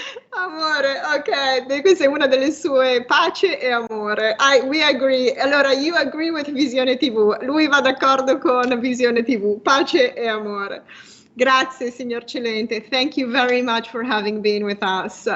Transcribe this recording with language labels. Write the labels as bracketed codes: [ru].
[it] Amore, ok, questa è una delle sue, pace e amore. [en] We agree. Allora, you agree with Visione TV. [it] Lui va d'accordo con Visione TV. Pace e amore. Grazie, signor Celente. [en] Thank you very much for having been with us.